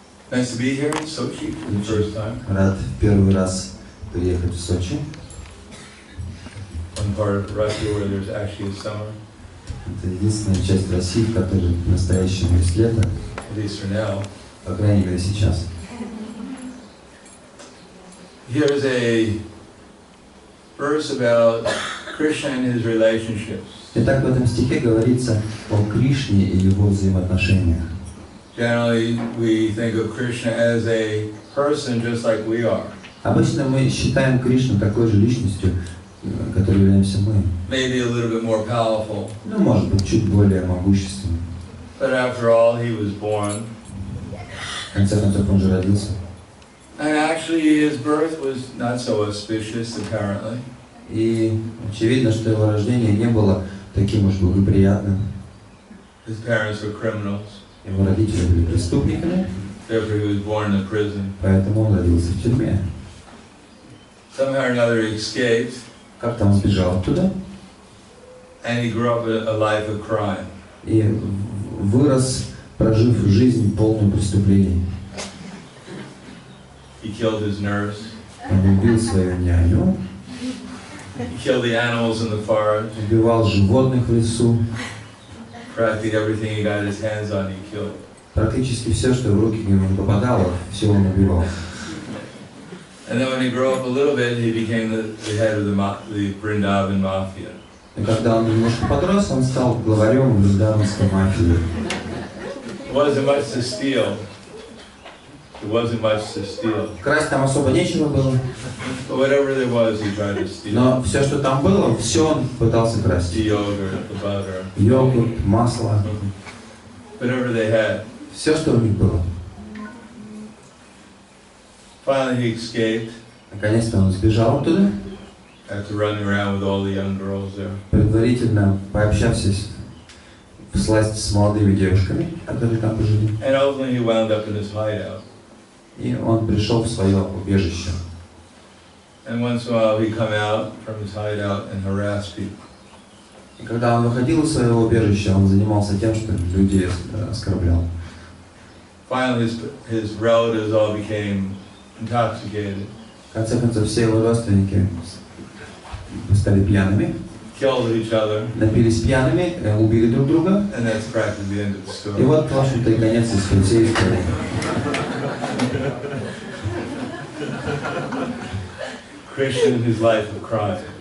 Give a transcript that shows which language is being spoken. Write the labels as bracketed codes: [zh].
[en] Nice to be here in Sochi for the first time. [ru] Рад первый раз приехать в Сочи. [en] One part of Russia where there's actually a summer, [ru] Это единственная часть России, в которой по-настоящему есть лето, [en] at least for now. [ru] по крайней мере сейчас. [en] Here's a verse about Krishna and his relationships. [ru] Итак, в этом стихе говорится о Кришне и его взаимоотношениях. [en] Generally, we think of Krishna as a person just like we are. [ru] Обычно мы считаем Кришну такой же личностью, которой являемся мы. [en] Maybe a little bit more powerful. [ru] Ну, может быть, чуть более могущественным. [en] But after all, he was born. [ru] В конце концов, он же родился. [en] And actually, his birth was not so auspicious, apparently. [ru] И очевидно, что его рождение не было таким уж благоприятным. [en] His parents were criminals. [ru] Его родители были преступниками, [en] Therefore, he was born in a prison. [ru] поэтому он родился в тюрьме. [en] Somehow or another, he escaped, [ru] Как-то он сбежал оттуда [en] and he grew up a life of crime. [ru] и вырос, прожив жизнь полную преступлений. [en] He killed his nurse. [ru] Он убил свою няню, [en] He killed the animals in the forest. [ru] убивал животных в лесу. [en] Practically everything he got his hands on, he killed. [ru] Практически все, что в руки к нему попадало, все он убивал. [en] And then when he grew up a little bit, he became the head of the Vrindavan mafia. [ru] И когда он немножко подрос, он стал главарем вриндаванской мафии. [en] It wasn't much to steal. It wasn't much to steal. [ru] Красть там особо нечего было, [en] But whatever there was, he tried to steal. [ru] но все, что там было, все он пытался красть. [en] The yogurt, the butter, [ru] Йогурт, масло, [en] whatever they had. [ru] все, что у них было. [en] Finally, he escaped [ru] Наконец-то он сбежал оттуда, [en] after running around with all the young girls there. [ru] предварительно пообщавшись всласть с молодыми девушками, которые там жили. [en] And ultimately, he wound up in his hideout. [ru] И он пришел в свое убежище. [en] And once in a while, he'd come out from his hideout and harass people. [ru] И когда он выходил из своего убежища, он занимался тем, что людей оскорблял. [en] Finally, his relatives all became intoxicated, [ru] В конце концов, все его родственники стали пьяными, [en] killed each other, [ru] напились пьяными, убили друг друга. [en] and that's practically the end of the [ru] И [en] story. [ru] вот, в общем-то, и конец всей истории. [en] Krishna and his life of crime.